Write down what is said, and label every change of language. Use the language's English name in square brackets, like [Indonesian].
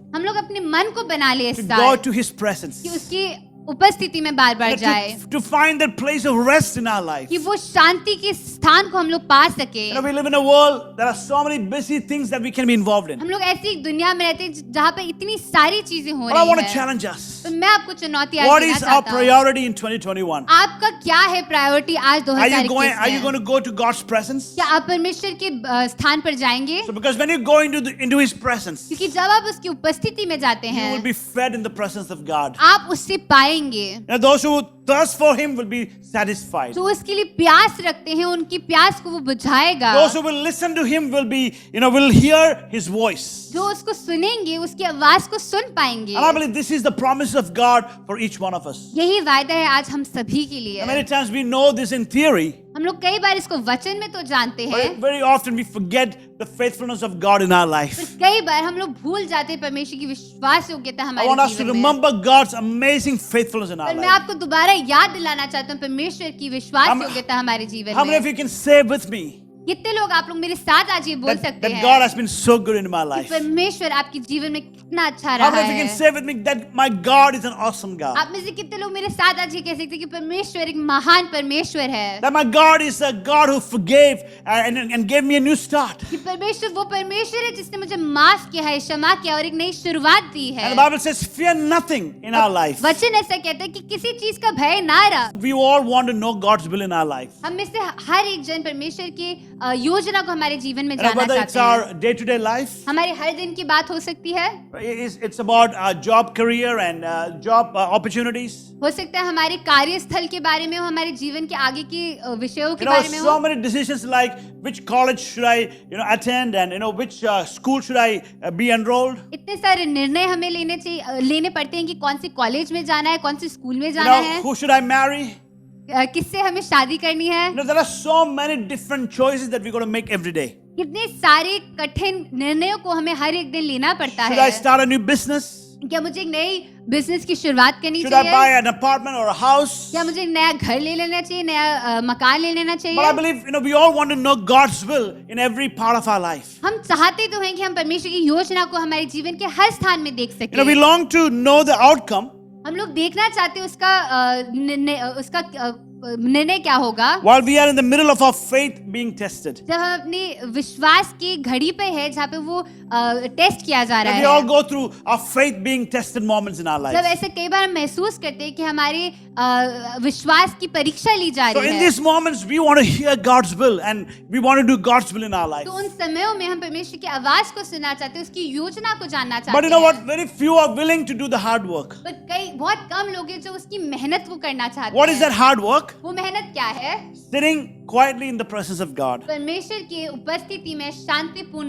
[Hindi] हम लोग अपने मन को बना ले इस [English] to go [Hindi] साल [English] to His presence, [Hindi] कि उसकी उपस्थिति में बार बार जाए [English] to find that place of rest in our life. [Hindi] कि वो शांति के स्थान को हम लोग पा सके [English] We live in a world, there are so many busy things that we can be involved in. [Hindi] हम लोग ऐसी एक दुनिया में रहते हैं जहाँ पे इतनी सारी चीजें हो [English] But I want [Hindi] रही [English] to [Hindi] हैं [English] challenge us. [Hindi] तो मैं आपको चुनौती आज [English] What [Hindi] देना [English] is our [Hindi] चाहता हूँ [English] priority in 2021? [Hindi] आपका क्या है प्रायोरिटी आज [English] Are you going [Hindi] 2021 [English] to [Hindi] में [English] go to God's presence? [Hindi] क्या आप परमेश्वर के स्थान पर जाएंगे [English] So because when you go into His presence, [Hindi] क्योंकि जब आप उसकी उपस्थिति में जाते [English] you will be fed in the presence of God. [Hindi] आप उससे पाएंगे [English] And those who thirst for Him will be satisfied. [Hindi] जो उसके लिए प्यास रखते हैं उनकी प्यास को वो बुझाएगा [English] Those who will listen to Him will be, will hear His voice. [Hindi] जो उसको सुनेंगे उसकी आवाज को सुन पाएंगे [English] And I believe this is the promise of God for each one of us. [Hindi] यही वायदा है आज हम सभी के लिए [English] And many times we know this in theory, [Hindi] हम लोग कई बार इसको वचन में तो जानते हैं [English] but very often we forget the faithfulness of God in our [Hindi] पर [English] life. [Hindi] कई बार हम लोग भूल जाते हैं परमेश्वर की विश्वास योग्यता [English] I [Hindi] हमारे [English] want us to [Hindi] जीवन में [English] remember God's amazing faithfulness in our [Hindi] पर मैं [English] life. [Hindi] आपको दोबारा याद दिलाना चाहता हूँ परमेश्वर की विश्वास हम- योग्यता हमारे जीवन [English] How many of [Hindi] में [English] you can say with me [Hindi] कितने लोग आप लोग मेरे साथ आज ये बोल सकते [English] that [Hindi] हैं [English] God has been so good in my [Hindi] कि [English] life? [Hindi] परमेश्वर आपके जीवन में कितना अच्छा [English] How [Hindi] रहा [English] many of you can [Hindi] है [English] say with me that my God is an awesome God? [Hindi] आप में से कितने लोग मेरे साथ आज ये कह सकते हैं कि परमेश्वर एक महान परमेश्वर है [English] That my God is a God who forgave and gave me a new start. [Hindi] कि परमेश्वर वो परमेश्वर है जिसने मुझे माफ किया है क्षमा किया और एक नई शुरुआत दी है [English] And the Bible says, fear nothing in our life. [Hindi] वचन ऐसा कहता है कि किसी चीज का भय ना रहा [English] We all want to know God's will in our life. [Hindi] हम में से हर एक जन परमेश्वर की योजना को हमारे जीवन में [English] And [Hindi] जानना [English] whether it's [Hindi] चाहते हैं [English] our day-to-day life, [Hindi] हमारे हर दिन की बात हो सकती है [English] it's about our job career and job opportunities. [Hindi] हो सकता है हमारे कार्यस्थल के बारे में हो हमारे जीवन के आगे के विषयों के बारे में हो [English] So many decisions like which college should I, attend, and which school should I be enrolled. [Hindi] इतने सारे निर्णय हमें लेने पड़ते हैं कि कौन से कॉलेज में जाना है कौन से स्कूल में जाना है [English] Who should I marry? [Hindi] किससे हमें शादी करनी है [English] There are so many different choices that we're going to make every day. [Hindi] कितने सारे कठिन निर्णयों को हमें हर एक दिन लेना पड़ता [English] Should I [Hindi] है [English] start a new business? [Hindi] क्या मुझे एक नई बिजनेस की शुरुआत करनी [English] Should I buy [Hindi] चाहिए [English] an apartment or a house? [Hindi] क्या मुझे एक नया घर ले लेना चाहिए नया मकान ले लेना [English] But I [Hindi] चाहिए [English] believe, we all want to know God's will in every part of our life. [Hindi] हम चाहते तो हैं कि हम परमेश्वर की योजना को हमारे जीवन के हर स्थान में देख [English] We [Hindi] सकें [English] long to know the outcome [Hindi] हम लोग देखना चाहते हैं उसका निर्णय क्या होगा [English] while we are in the middle of our faith being tested. [Hindi] जब हम अपनी विश्वास की घड़ी पे है जहाँ पे वो टेस्ट किया जा रहा [English] And we all [Hindi] है [English] go through our faith being tested moments in our [Hindi] जब [English] life. [Hindi] ऐसे कई बार हम महसूस करते हैं कि हमारे विश्वास की परीक्षा ली जा [English] So [Hindi] रही [English] in [Hindi] है। [English] these moments, we want to hear God's will and we want to do God's will in our life. [Hindi] तो उन समयों में हम परमेश्वर की आवाज को सुनना चाहते हैं, उसकी योजना को जानना चाहते [English] But you know what? [Hindi] हैं। [English] Very few are willing to do the hard work. [Hindi] पर कई बहुत कम लोग हैं जो उसकी मेहनत वो करना चाहते [English] What is [Hindi] हैं। [English] that hard work? [Hindi] वो मेहनत क्या है? [English] Sitting quietly in the presence of God. [Hindi] परमेश्वर की उपस्थिति में शांतिपूर्ण